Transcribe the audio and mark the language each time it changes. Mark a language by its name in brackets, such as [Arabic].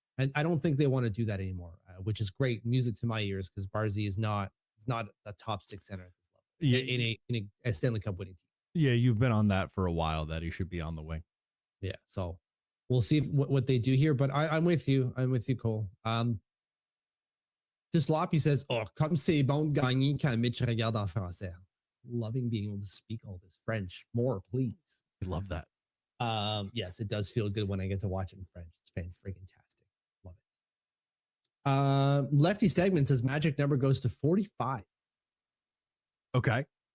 [English] And I don't think they want to do that anymore, which is great music to my ears because Barzy is not a top six center at this level in a Stanley Cup winning team. Yeah, you've been on that for a while that he should be on the wing. Yeah, so we'll see what they do here. But I'm with you. I'm with you, Cole. Sloppy says, [French] "Oh, comme c'est bon de gagner quand Mitch regarde en français." [English] Loving being able to speak all this French more, please. I love that. Yes, it does feel good when I get to watch it in French. It's fan-friggin-tastic. Love it. Lefty Stegman says magic number goes to 45. Okay.